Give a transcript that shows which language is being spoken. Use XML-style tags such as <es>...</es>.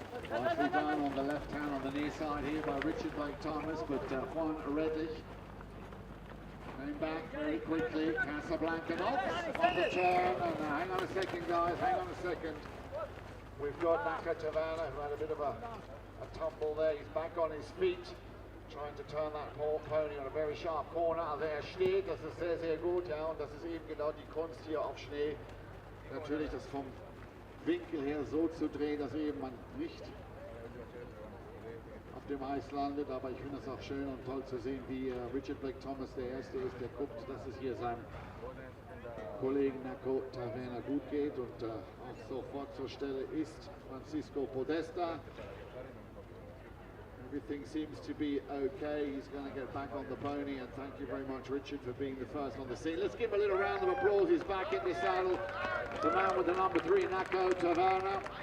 <en>Nicely done on the left hand on the near side here by Richard Blake Thomas, but Juan Redlich came back very quickly. Casablanca knocks on the turn, and hang on a second guys, hang on a second. We've got Naka Tavana who had a bit of a tumble there. He's back on his feet, trying to turn that poor pony on a very sharp corner.</en> <de>Also steht, das ist sehr, sehr gut, ja, und das ist eben genau die Kunst hier auf Schnee. Natürlich das vom Winkel her so zu drehen, dass eben man nicht auf dem Eis landet, aber ich finde es auch schön und toll zu sehen, wie Richard Blake Thomas der Erste ist, der guckt, dass es hier seinem Kollegen Nako Taverna gut geht, und auch sofort zur Stelle ist Francisco Podesta.</de> <en>Everything seems to be okay. He's going to get back on the pony, and thank you very much, Richard, for being the first on the scene. Let's give him a little round of applause. He's back in the saddle. The man with the number 3, Nako Taverna.</en>